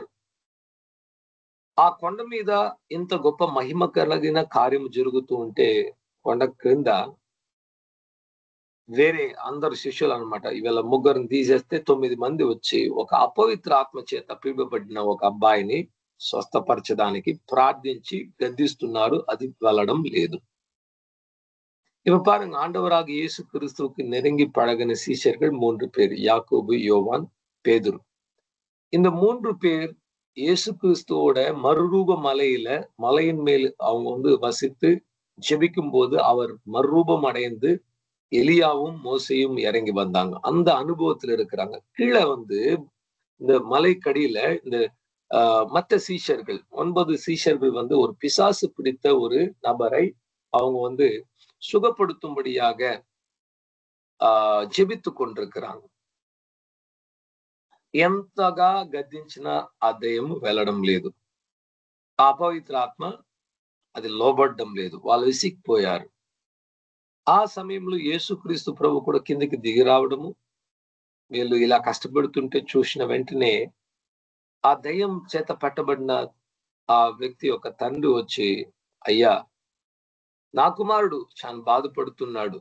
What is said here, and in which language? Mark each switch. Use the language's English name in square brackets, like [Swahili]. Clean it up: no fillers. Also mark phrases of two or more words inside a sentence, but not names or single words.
[Telugu] ఆ కొండ మీద ఇంత గొప్ప మహిమ కలిగిన కార్యం జరుగుతూ ఉంటే కొండ క్రింద వేరే అందరు శిష్యులు అనమాట, వీళ్ళ ముగ్గురిని తీసేస్తే 9 మంది వచ్చి ఒక అపవిత్ర ఆత్మ చేత పీడబడిన ఒక అబ్బాయిని స్వస్థపరచడానికి ప్రార్థించి గద్దిస్తున్నారు. అది వెళ్ళడం లేదు. [Tamil] இப்ப பாருங்க, ஆண்டவராக இயேசு கிறிஸ்துவுக்கு நெருங்கி பழகின சீஷர்கள் 3 பேர், யாக்கோபு, யோவான், பேதுரு. இந்த 3 பேர் இயேசு கிறிஸ்துவோட மறுரூப மலையின் மேல் அவங்க வசித்து ஜெபிக்கும் போது அவர் மறுரூபம் அடைந்து எலியாவும் மோசையும் இறங்கி வந்தாங்க. அந்த அனுபவத்துல இருக்கிறாங்க. கீழே இந்த மலைக்கடியில இந்த மற்ற சீஷர்கள் 9 சீஷர்கள் ஒரு பிசாசு பிடித்த ஒரு நபரை அவங்க சுகப்படுத்தும்படியாக జెబిత్తు கொண்டிருக்கிறாங்க. [Telugu] ఎంతగా గద్దించినా ఆ దయ్యం వెళ్ళడం లేదు. ఆ అపవిత్ర ఆత్మ అది లోబడడం లేదు. వాళ్ళు విసిగిపోయారు. ఆ సమయంలో యేసుక్రీస్తు ప్రభు కూడా కిందికి దిగి రావడము, వీళ్ళు ఇలా కష్టపడుతుంటే చూసిన వెంటనే ఆ దయ్యం చేత పట్టబడిన ఆ వ్యక్తి యొక్క తండ్రి వచ్చి, అయ్యా, నా కుమారుడు చాలా బాధపడుతున్నాడు.